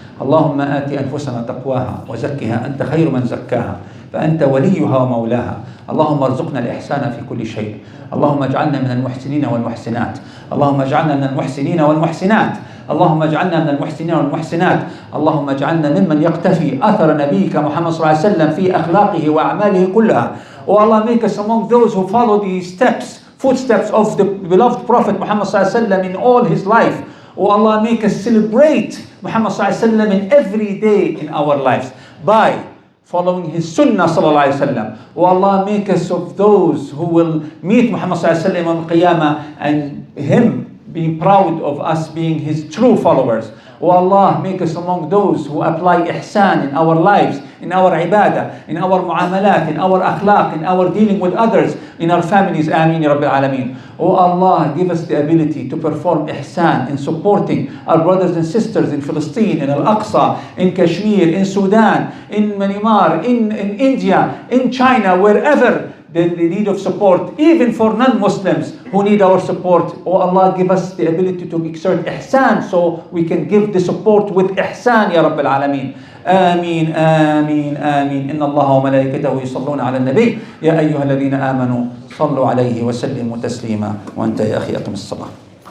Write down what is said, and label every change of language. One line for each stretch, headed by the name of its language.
Arabic: اللهم آت أنفسنا تقواها وزكها أنت خير من زكاها فأنت وليها ومولاها. اللهم ارزقنا الإحسان في كل شيء. اللهم اجعلنا من المحسنين والمحسنات. اللهم اجعلنا من المحسنين والمحسنات. اللهم اجعلنا من المحسنين والمحسنات. اللهم اجعلنا ممن يقتفي أثر نبيك محمد صلى الله عليه وسلم في أخلاقه وأعماله كلها.
English: Oh Allah, make us among those who follow the footsteps of the beloved Prophet Muhammad
Arabic: صلى الله عليه وسلم
English: in all his life. Oh Allah, make us celebrate Muhammad
Arabic: sallallahu alaihi wasallam
English: in every day in our lives by following his sunnah sallallahu alaihi wasallam. Oh Allah, make us of those who will meet Muhammad
Arabic: sallallahu alaihi wasallam
English: on Qiyamah and him being proud of us being his true followers. Oh Allah, make us among those who apply ihsan in our lives, in our ibadah, in our muamalat, in our akhlaq, in our dealing with others, in our families.
Arabic: Ameen ya Rabbil Alameen.
English: Oh Allah, give us the ability to perform ihsan in supporting our brothers and sisters in Palestine, in Al-Aqsa, in Kashmir, in Sudan, in Myanmar, in India, in China, wherever the need of support, even for non-Muslims who need our support. Oh Allah, give us the ability to exert ihsan so we can give the support with ihsan
Arabic: ya Rabbil Alameen. آمين آمين آمين. إن الله وملائكته يصلون على النبي يا أيها الذين آمنوا صلوا عليه وسلموا تسليما. وأنت يا أخي أقم الصلاة.